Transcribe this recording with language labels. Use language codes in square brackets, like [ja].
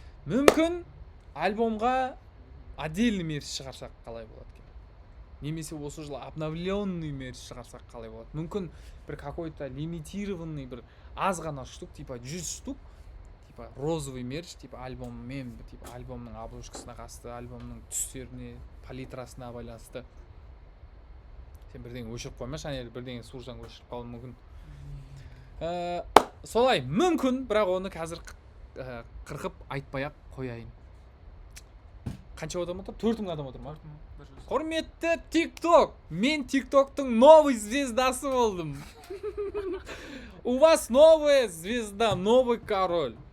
[kk] Мүмкін альбомға [ru] отдельный [kk] мерч шығарсақ қалай болады екен. Немесе осы жылы [ru] обновленный [kk] мерч шығарсақ қалай болады. Мүмкін бір [ru] какой-то лимитированный [kk] бір аз ғана [ru] штук, типа [kk] 100 штук, [ru] типа розовый мерч, типа [kk] альбоммен, типа альбомның обложкасына қатысты, альбомның түстеріне, палитрасына байланысты. Сен бірдеңе өшіріп қоймашы, әне бірдеңе суржаң өшіріп қалуы мүмкін. Солай мүмкін, бірақ оны қазір қырқып айтпай ақ қояйын. Қанша адам отыр? 4000 адам отыр ма? Құрметті TikTok! Мен TikToктың [ru] новый [kk] звездасы болдым. [ru] У вас новая звезда, новый король.